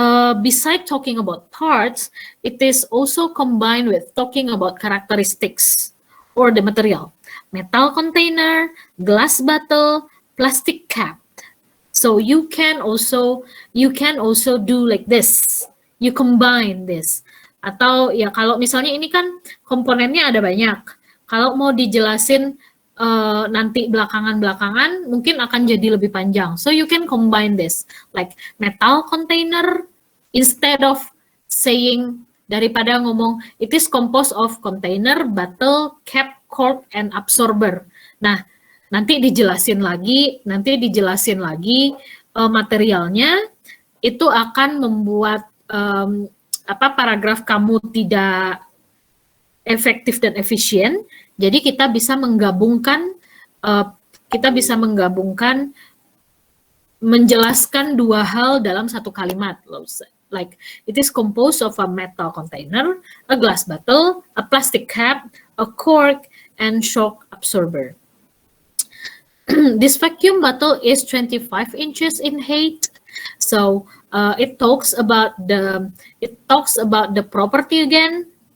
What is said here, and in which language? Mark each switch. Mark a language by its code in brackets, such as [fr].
[en] Beside talking about parts, it is also combined with talking about characteristics or the material. Metal container, glass bottle, plastic cap. So you can also do like this. You combine this. [id] Atau ya kalau misalnya ini kan komponennya ada banyak. Kalau mau dijelasin nanti belakangan-belakangan mungkin akan jadi lebih panjang. [en] So you can combine this like metal container instead of saying [id] daripada ngomong [en] it is composed of container, bottle, cap, cork, and absorber. [id] Nah, nanti dijelasin lagi materialnya itu akan membuat paragraf kamu tidak efektif dan efisien. Jadi kita bisa menggabungkan menjelaskan dua hal dalam satu kalimat. [en] Like it is composed of a metal container, a glass bottle, a plastic cap, a cork, and shock absorber. This vacuum bottle is 25 inches in height. So it talks about the property again.